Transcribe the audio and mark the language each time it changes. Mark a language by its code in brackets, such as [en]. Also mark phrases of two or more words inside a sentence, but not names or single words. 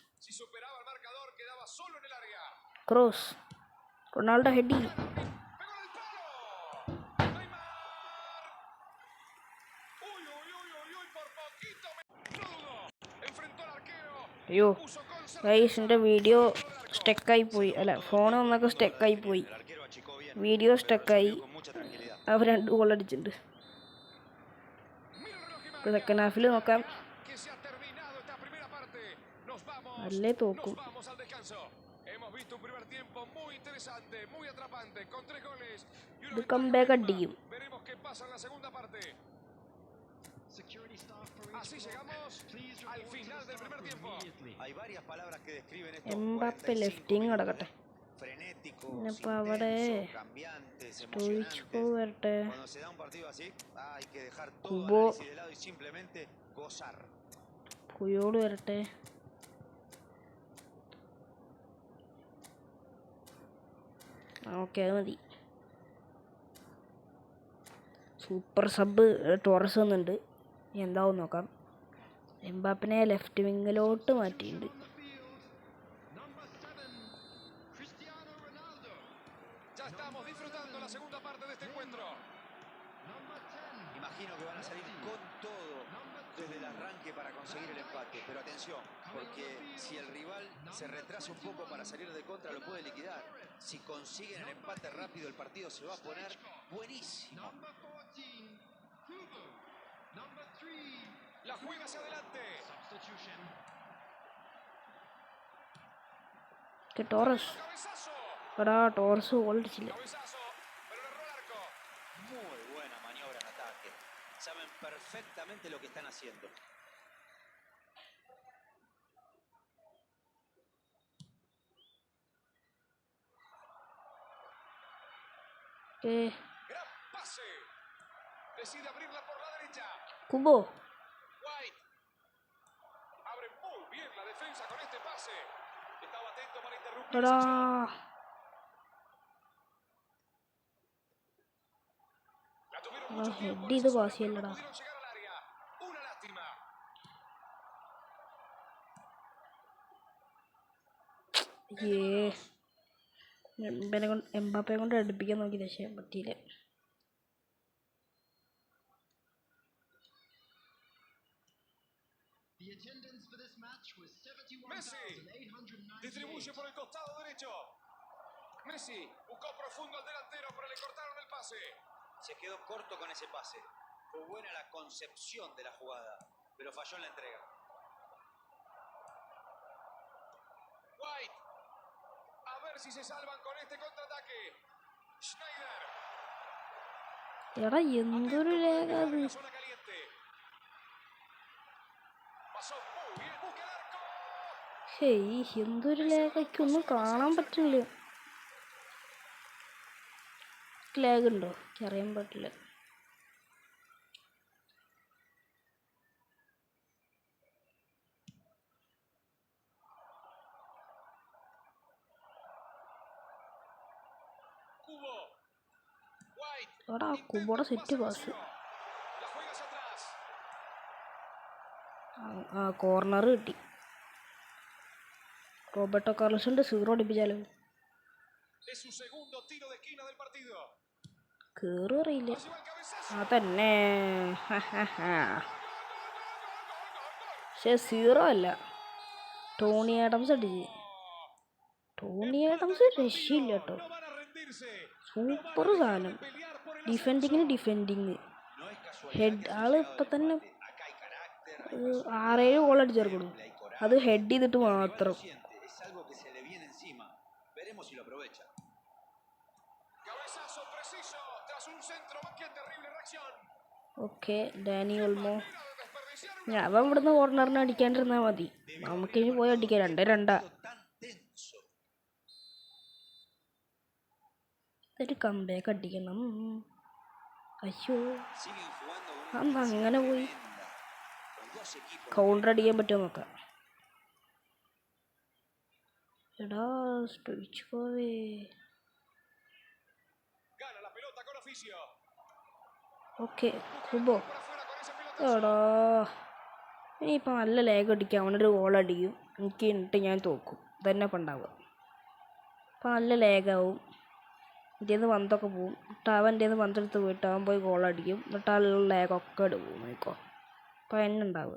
[es] Si superaba el marcador quedaba solo en el área. Cross, Ronaldo Heady. Pegó en el palo. Neymar. Uy, uy, uy, uy, uy, por poquito me dudo. Enfrentó al arquero. [ml] അയ്യോ [es] Puso con [ml] ഗൈസ്, [es] certeza. [ml] എൻ്റെ വീഡിയോ സ്റ്റക്കായി പോയി. അല്ല, ഫോൺ വന്നൊക്കെ സ്റ്റക്കായി പോയി. [es] El arquero achicó bien, [ml] വീഡിയോ [es] pero [ml] സ്റ്റക്കായി. [es] resolvió con mucha tranquilidad. [ml] അവർ 2 ഗോൾ അടിച്ചിട്ടുണ്ട്. [es] Mira el reloj y [ml] ഇപ്പോൾ [es] marca. [en] second half [ml] നോക്കാം. [es] Que se ha terminado esta primera parte. [ml] അല്ലേ [es] Nos [ml] തോക്കും. [es] vamos al descanso. Hemos visto un primer tiempo muy interesante, muy atrapante, con 3 goles y una [ml] ഇത് [es] ventaja [ml] കംബാക്ക് [es] mínima. [ml] അടിക്കും. [es] Veremos qué pasa en la segunda parte. Así llegamos al final del primer tiempo. Hay varias palabras que describen estos [ml] എംബാപ്പെ [es] 45 [ml] ലെഫ്റ്റിങ് [es] minutos, [ml] കിടക്കട്ടെ. [es] frenéticos, [ml] ഇനിയിപ്പോൾ അവിടെ [es] intensos, cambiantes, [ml] സ്റ്റോയിച്ച്കോ [es] emocionantes. [ml] വരട്ടെ. [es] Cuando se da un partido así, hay que dejar todo [ml] കുബോ [es] análisis de lado y simplemente gozar. [ml] പുയോട് വരട്ടെ. ഓക്കെ, അത് മതി. [en] super sub [ml] ടോറസ് വന്നിട്ടുണ്ട്. എന്താവും നോക്കാം. എംബാപ്പിനെ [en] left wing [ml] മാറ്റിയിട്ടുണ്ട്. [es] Ya estamos disfrutando la segunda parte de este encuentro. Imagino que van a salir con todo desde el arranque para conseguir el empate. Pero atención, porque si el rival se retrasa un poco para salir de contra, lo puede liquidar. Si consiguen el empate rápido, el partido se va a poner buenísimo. La juega hacia adelante. que ടോറസ് Cabezazo. [ml] എടാ ടോറസ് ഗോൾ അടിച്ചില്ല. [es] Cabezazo, pero le erró el arco. Muy buena maniobra en ataque. Saben perfectamente lo que están haciendo. Gran pase. Decide abrirla por la derecha. [ml] കുബോ [es] White. Abre muy bien la defensa con este pase. Estaba atento para interrumpir. [ml] എടാ [es] La tuvieron mucho tiempo. [ml] ഹെഡ് ചെയ്ത് പാസ് ചെയ്യല്ലടാ. [es] Pudieron llegar al área. Una lástima. [ml] എംബാപ്പയെ കൊണ്ട് അടുപ്പിക്കാൻ നോക്കി, പക്ഷേ പറ്റിയില്ല. [es] Messi distribuye por el costado derecho. Messi buscó profundo al delantero, pero le cortaron el pase. Se quedó corto con ese pase. Fue buena la concepción de la jugada, pero falló en la entrega. White. A ver si se salvan con este contraataque. Schneider. [ml] എടാ എന്തൊരു ലേഖ അത്. [es] La zona caliente. Pasó muy bien. Busca el arco. [ml] ഹേയ്, എന്തൊരു ലേഖയ്ക്കൊന്നും കാണാൻ പറ്റില്ല. ലാഗ് ഉണ്ടോ? അറിയാൻ പറ്റില്ല. [es] Cubo. White. [ml] എടാ കുബോടെ [en] set pass. [es] La juega hacia atrás. [ml] ആ കോർണർ കിട്ടി. റോബർട്ടോ കാർലോസിന്റെ 0 അടിപ്പിച്ചാലോ? [es] Es su segundo tiro de esquina del partido. [ml] കേറും അറിയില്ല. [es] Allí va el cabezazo. [ml] അതന്നെ. പക്ഷെ 0 അല്ല, ടോണി ആഡംസ് അടിച്ച്. ടോണി ആഡംസ് രക്ഷയില്ല കേട്ടോ. [es] No van a rendirse. [ml] സൂപ്പർ സാധനം. ഡിഫെൻഡിങ്ങിന് ഡിഫെൻഡിങ്. ഹെഡ് ആള് ഇപ്പം തന്നെ [es] Acá hay carácter. [ml] 6-7 ഗോൾ അടിച്ചേർക്കണം. അത് ഹെഡ് ചെയ്തിട്ട് മാത്രം. [es] Es algo que se le viene encima. Veremos si lo aprovecha. Cabezazo preciso tras un centro. Qué terrible reacción. [ml] ഓക്കെ, ഡാനി ഓൾമോ. [es] Mira de desperdiciar [ml] ഞാൻ ഇവിടുന്ന് കോർണറിന് അടിക്കാണ്ടിരുന്നാൽ മതി. നമുക്കിനി പോയി അടിക്കാം. 2-2. [es] tan tenso. [ml] ഒരു കംബാക്ക് അടിക്കണം. അയ്യോ [es] Siguen jugando con una [ml] അന്ന് [es] intensidad [ml] അങ്ങനെ പോയി. [es] tremenda. Los dos equipos [ml] കൗണ്ടർ അടിക്കാൻ പറ്റുമോ നോക്കാം. എടാ സ്റ്റോയിച്ച്കോവേ. [es] gana la pelota con oficio. [ml] ഓക്കെ കുബോ. [es] Por afuera con ese pelotazo. [ml] എടാ ഇനിയിപ്പോൾ നല്ല ലേഗ് അടിക്കും. അവനൊരു ഗോൾ അടിക്കും. എനിക്ക് എന്നിട്ട് ഞാൻ തോക്കും. ഇതന്നെ ഇപ്പം ഉണ്ടാവുക. ഇപ്പം നല്ല ലേഗാവും. എൻ്റെ നിന്ന് പന്തൊക്കെ പോവും. എന്നിട്ട് അവൻ എൻ്റെ നിന്ന് പന്തെടുത്ത് പോയിട്ട് അവൻ പോയി ഗോൾ അടിക്കും. എന്നിട്ട് ആ ലേഗൊക്കെ പോകും. നോക്കോ അപ്പം എന്നെ ഉണ്ടാവുക.